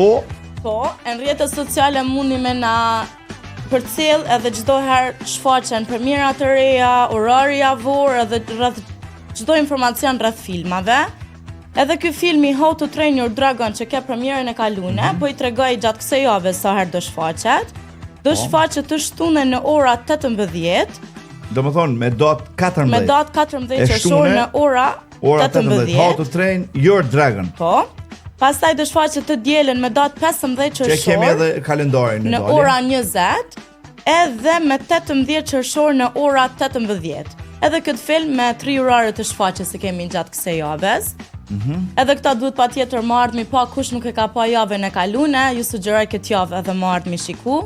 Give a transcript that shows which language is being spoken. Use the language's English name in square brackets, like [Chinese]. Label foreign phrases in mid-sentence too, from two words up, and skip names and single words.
[Albanian] Po, në rrjetet sociale mundi me na përcjell edhe çdo herë shfaqen premiera të reja, orari javor edhe rreth çdo informacion rreth filmave. Edhe ky filmi How to Train Your Dragon që ka premierën e kalune, po i tregoj gjatë kësaj jave sa herë do shfaqet. Do shfaqet të shtunën në ora 18 Do më thonë, me datë 14. Me datë 14 qershor në ora 18. How to train your dragon. Po. Pastaj do shfaqet të dielën me datë 15 qershor. Që kemi edhe kalendarin në ora 20, edhe me 18 qershor në ora 18. Edhe këtë film me 3 orare të shfaqjes që kemi gjatë kësaj javës. Edhe këta duhet patjetër më ardhmi pa kush nuk e ka pa javën e kalune, ju sugjeroj këtë javë edhe më ardhmi shiku.